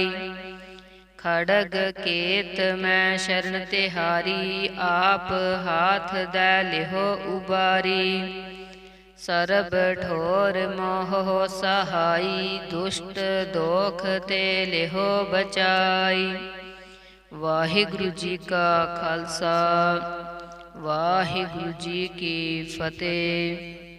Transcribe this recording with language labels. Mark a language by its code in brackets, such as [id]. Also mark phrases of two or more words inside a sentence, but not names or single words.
[pa] ਖੜਗ ਕੇਤ ਮੈਂ ਸਰਣਿ ਤਿਹਾਰੀ ਆਪ ਹਾਥ ਦੈ ਲੇਹੁ ਉਬਾਰੀ। ਸਰਬ ਠੌਰ ਮੋ ਹੋਹੁ ਸਹਾਈ ਦੁਸਟ ਦੋਖ ਤੇ ਲੇਹੁ ਬਚਾਈ। ਵਾਹਿਗੁਰੂ ਜੀ ਕਾ ਖਾਲਸਾ ਵਾਹਿਗੁਰੂ ਜੀ ਕੀ ਫਤਿਹ।